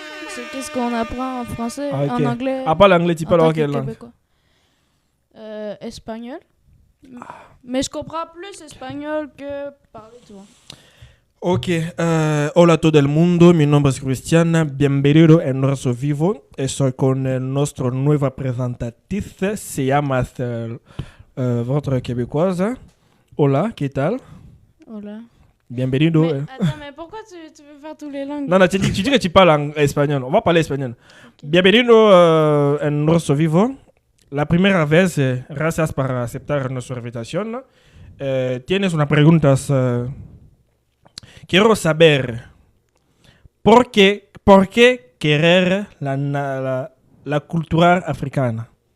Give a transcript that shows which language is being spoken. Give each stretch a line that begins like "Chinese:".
French: C'est qu'est-ce qu'on apprend en français, Ah, ok. en anglais. À part l'anglais, tu en parles tant en que quelle langue? Québécois. Espagnol. Mais je comprends plus espagnol que parler, tu vois.
Spanish: Ok, hola a todo el mundo, mi nombre es Cristiana, bienvenido en nuestro vivo. Estoy con nuestra nueva presentatrice, se llama
French: votre québécoise.
Spanish: Hola, ¿qué tal? Hola. Bienvenido.
French: Mais, attends, mais pourquoi tu veux faire tous les langues? Non, tu dis que tu parles en espagnol. On va parler espagnol.
Spanish: Bienvenido en nuestro vivo. La primera vez, gracias por aceptar nuestra invitación. Tienes una pregunta. Quiero saber por qué querer la cultura africana.